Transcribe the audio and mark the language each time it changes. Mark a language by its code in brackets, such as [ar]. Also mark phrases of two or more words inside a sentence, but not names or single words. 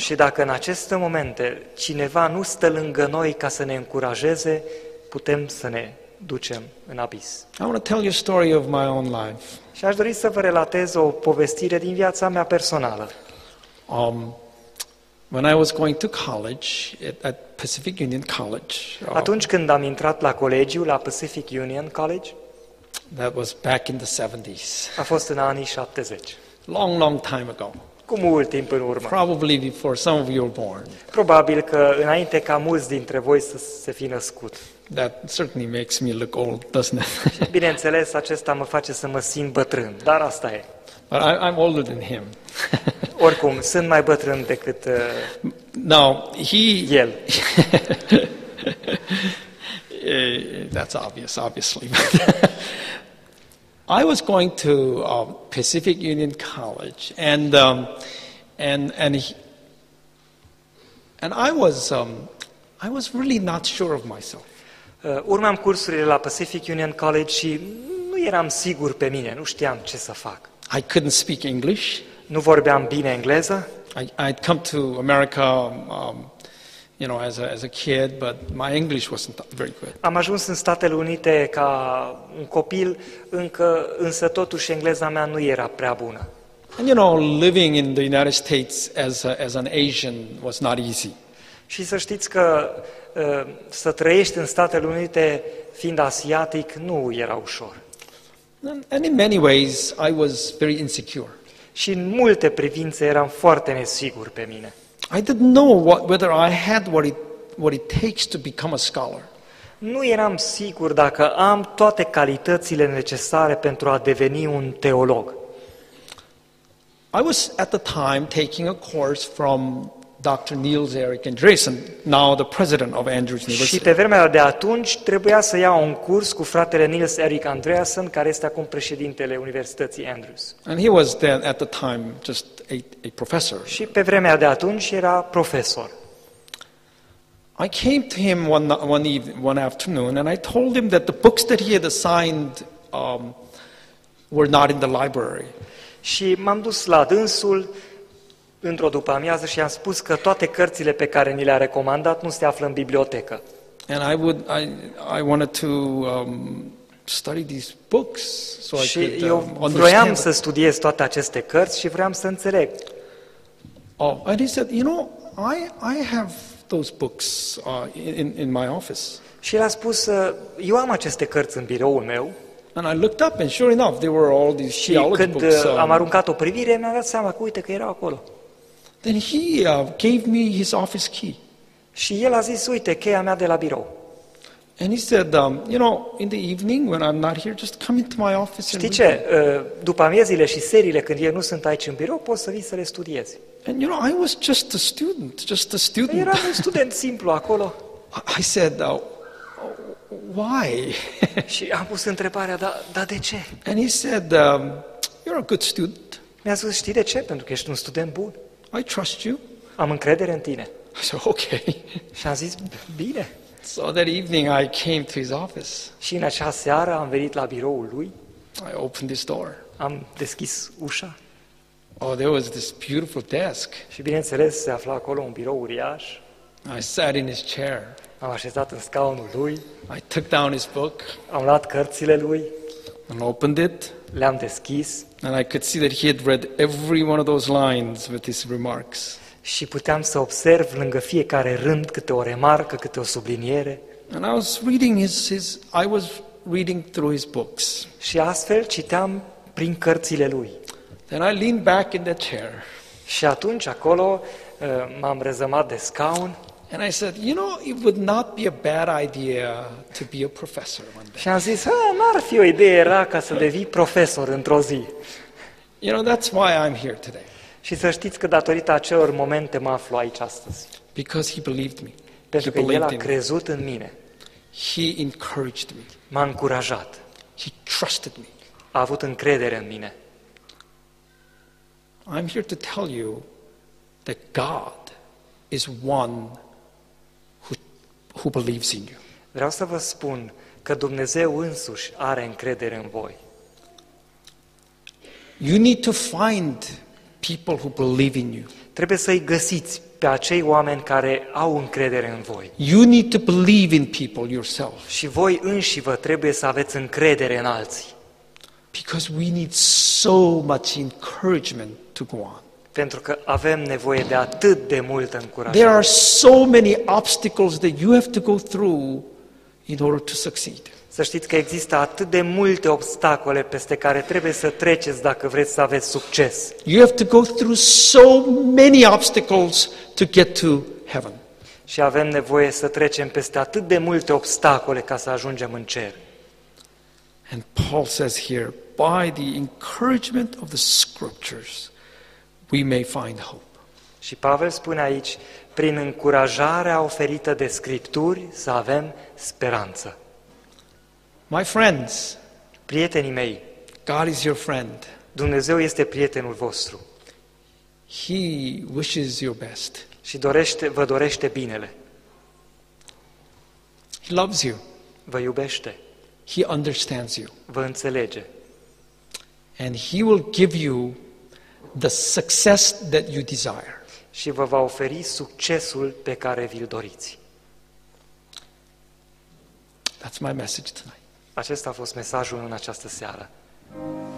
[ro] Și [en] up. [ro] dacă în aceste momente cineva nu stă lângă noi ca să ne încurajeze, putem să ne ducem în abis. [en] I want to tell you a story of my own life. [ro] Și aș dori să vă relatez o povestire din viața mea personală. [en] When I was going to college at Pacific Union College, [ro] Atunci când am intrat la colegiu, la Pacific Union College, [en] that was back in the 70s, [ro] a fost în anii 70, [en] long time ago, [ro] cu mult timp în urmă. [en] probably before some of you were born. [ro] Probabil că înainte ca mulți dintre voi să se fi născut. [en] That certainly makes me look old, doesn't it? [ro] Bineînțeles, acesta mă face să mă simt bătrân, dar asta e. [en] But I'm older than him. [ro] Oricum, sunt mai bătrân decât [en] Now, [ro] el. [en] That's obvious, obviously. I was going to Pacific Union College, and I was really not sure of myself. [ro] Urmam cursurile la Pacific Union College și nu eram sigur pe mine, nu știam ce să fac. [en] I couldn't speak English. [ro] Nu vorbeam bine engleză. [en] I'd come to America, as a kid, but my English wasn't very good. [ro] Am ajuns în Statele Unite ca un copil, însă totuși engleza mea nu era prea bună. [en] And living in the United States as an Asian was not easy. [ro] Și să știți că să trăiești în Statele Unite fiind asiatic nu era ușor. [en] And in many ways, I was very insecure. [ro] Și în multe privințe eram foarte nesigur pe mine. [en] I didn't know whether I had what it takes to become a scholar. [ro] Nu eram sigur dacă am toate calitățile necesare pentru a deveni un teolog. [en] I was at the time taking a course from Dr. Niels Erik Andreessen, now the president of Andrews [ro] Și [en] University. [ro] pe vremea de atunci trebuia să iau un curs cu fratele Niels Erik Andreessen, care este acum președintele Universității Andrews. [en] And he was then at the time just a professor. [ro] Și pe vremea de atunci era profesor. [en] I came to him one afternoon and I told him that the books that he had assigned were not in the library. [ro] Și m-am dus la dânsul într-o după-amiază și i-am spus că toate cărțile pe care ni le-a recomandat nu se află în bibliotecă. [en] And I wanted to study these books so I [ro] Și [en] could [ro] eu vroiam [en] understand. [ro] să studiez toate aceste cărți și vreau să înțeleg. [en] And he said, I have those books in my office. [ro] Și el a spus, eu am aceste cărți în biroul meu. [en] And I looked up and sure enough there were all these [ro] Și [en] theology [ro] când [en] books. [ro] am aruncat o privire, mi-am dat seama că uite că erau acolo. [en] Then he gave me his office key. [ro] Și el a zis, uite, cheia mea de la birou. [en] And he said, in the evening when I'm not here, just come into my office and [ro] Știi [en] read. [ro] ce? După amiezile și seriile, când eu nu sunt aici în birou, poți să vii să le studiezi. [en] And I was just a student, [ro] Eram un student simplu acolo. [en] I said, why? [ro] Și am pus întrebarea, dar de ce? [en] And he said, you're a good student. [ro] Mi-a spus, știi de ce? Pentru că ești un student bun. [en] I trust you. [ro] Am încredere în tine. [en] I said, okay. [ro] Și am zis, bine. [en] So that evening I came to his office. [ro] Și în acea seară am venit la biroul lui, [en] I opened his door. [ro] am deschis ușa [en] Oh, there was this beautiful desk. [ro] și bineînțeles se afla acolo un birou uriaș. [en] I sat in his chair. [ro] am așezat în scaunul lui, [en] I took down his book [ro] am luat cărțile lui, [en] and opened it, [ro] le-am deschis [en] and I could see that he had read every one of those lines with his remarks. [ro] și puteam să observ lângă fiecare rând câte o remarcă, câte o subliniere. [en] And I was reading I was reading through his books. [ro] Și astfel citeam prin cărțile lui. [en] Then I leaned back in the chair. [ro] Și atunci acolo m-am rezămat de scaun [en] And I said, you know, it would not be a bad idea to be a professor one day. [ro] și am zis, n-ar fi o idee rea ca să devii profesor într-o zi. [en] You know, that's why I'm here today. [ro] Și să știți că datorită acelor momente mă aflu aici astăzi. [en] Because he believed me. [ro] Pentru că [en] He [ro] el a [en] believed in me. [ro] crezut în mine, [en] He encouraged me. [ro] m-a încurajat, [en] He trusted me. [ro] a avut încredere în mine. [en] I'm here to tell you that God is one who believes in you. [ro] Vreau să vă spun că Dumnezeu însuși are încredere în voi. [en] You need to find people who believe in you. [ro] Trebuie să-i găsiți pe acei oameni care au încredere în voi. [en] You need to believe in people yourself. [ro] Și voi înși vă trebuie să aveți încredere în alții. [en] Because we need so much encouragement to go on. [ro] Pentru că avem nevoie de atât de multă [en] There [ro] încurajare. [en] are so many obstacles that you have to go through in order to succeed. [ro] Să știți că există atât de multe obstacole peste care trebuie să treceți dacă vreți să aveți succes. [en] You have to go through so many obstacles to get to heaven. [ro] Și avem nevoie să trecem peste atât de multe obstacole ca să ajungem în cer. [en] And Paul says here, by the encouragement of the scriptures, we may find hope. [ro] Și Pavel spune aici, prin încurajarea oferită de Scripturi, să avem speranță. [en] My friends, [ro] Prietenii mei, [en] God is your friend. [ro] Dumnezeu este prietenul vostru [en] He wishes your best. [ro] și vă dorește binele. [en] He loves you. [ro] Vă iubește, [en] He understands you. [ro] vă înțelege [en] And He will give you the success that you desire. [ro] și vă va oferi succesul pe care vi-l doriți. [en] That's my message tonight. [ro] Acesta a fost mesajul în această seară.